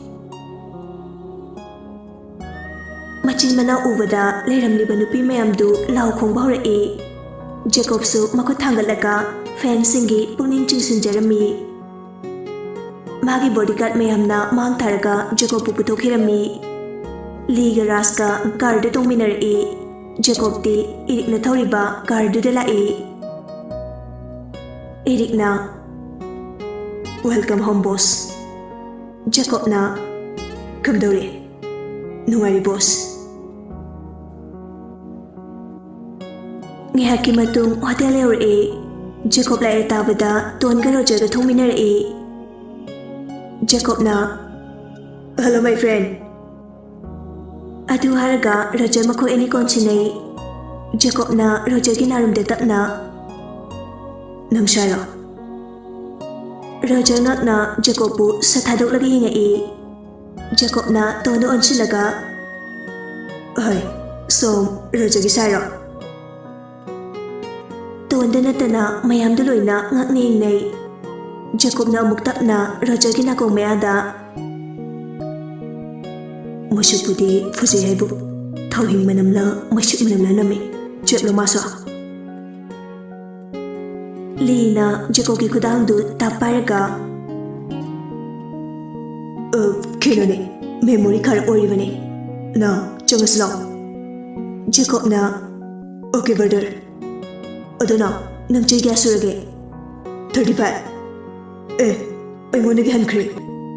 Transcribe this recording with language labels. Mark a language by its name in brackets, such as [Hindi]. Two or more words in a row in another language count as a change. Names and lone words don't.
[Manipuri] Machin mana ubada leiramliba nupi mayamdu law khongba horai. Jacob su makut thangalaga fansingi puning chingsinjarami. Magi bodyguard mayamna mang tharaga Jacob pu puthokirami. Liga Raska car de tongminarai. Jacob ti Eric na thoriba car du de lai. Eric na [English] welcome home boss. [Manipuri] Jacob na kamdore nungari boss. Ngihaki matung hotel yaurai. Jacob lai tabada ton ga Roger ga thongminarai. Jacob na [English] hello my friend. [Manipuri] Adu haraga Roger makoi ani konchinai. Jacob na Roger gi narumde tapna nangshara. Roger ngakna Jacob pu sathadok lagi hingai. Jacob na tono onchilaga hai som Roger gi sara. Tonda natana mayam du loina ngakning nei. Jacob na amuk tapna Roger gi nakong mayada Masupudi fuzi haibu thawhing manamla masuk manamla nami chetlo masa. Lina Jacob gi kudang du taparaga kino ne [English] memory card [Manipuri] oribani na changasla. Jacob na [English] okay brother [Manipuri] aduna nang chai gas surage 35 ai ngone gi hankre